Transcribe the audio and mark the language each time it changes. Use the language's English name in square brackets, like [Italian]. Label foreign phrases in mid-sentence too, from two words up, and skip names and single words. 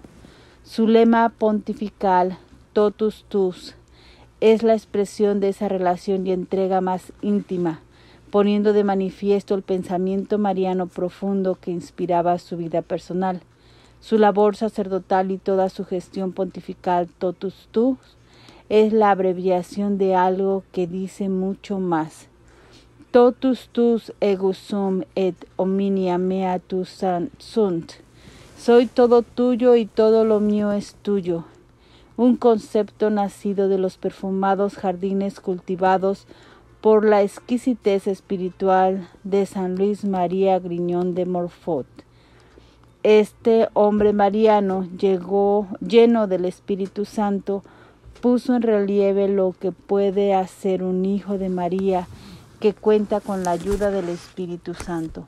[Spanish] Su lema pontifical, [Latin] Totus Tus, [Spanish] es la expresión de esa relación y entrega más íntima, poniendo de manifiesto el pensamiento mariano profundo que inspiraba su vida personal. Su labor sacerdotal y toda su gestión pontifical, [Latin] Totus Tus, [Spanish] es la abreviación de algo que dice mucho más. [Latin] Totus tus ego sum et omnia mea tu sunt. [Spanish] Soy todo tuyo y todo lo mío es tuyo. Un concepto nacido de los perfumados jardines cultivados por la exquisitez espiritual de San Luis María Griñón de Montfort. Este hombre mariano, lleno del Espíritu Santo, puso en relieve lo que puede hacer un hijo de María que cuenta con la ayuda del Espíritu Santo.